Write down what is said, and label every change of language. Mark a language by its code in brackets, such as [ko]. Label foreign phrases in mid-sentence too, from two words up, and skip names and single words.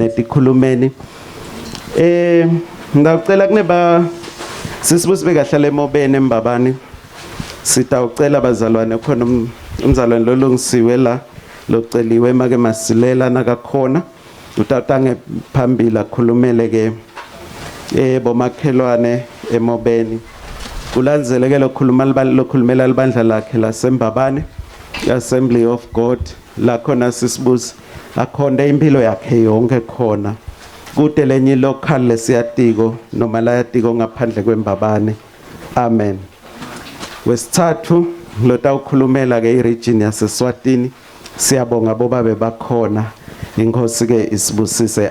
[ss] etikhulumeni ngidawucela kuneba sisibusi bekahlala eMobeni eMbabane sitawucela bazalwane khona umzalwane lolungisiwe la loceliwe make masilela nakakhona utatange phambili akhulumele ke bomakhelwane eMobeni kulanzeleke lokhulumela libandla lakhe laseMbabane Assembly of God la khona sisibusi akhonde impilo yakhe yonke khona kude lenye local lesiyatiko noma la yatiko ngaphandle kweMbabane. Amen. Wesithathu lotawukhulumela ke iregion yaseSwatini siyabonga bobabe bakhona inkosi ke isibusise.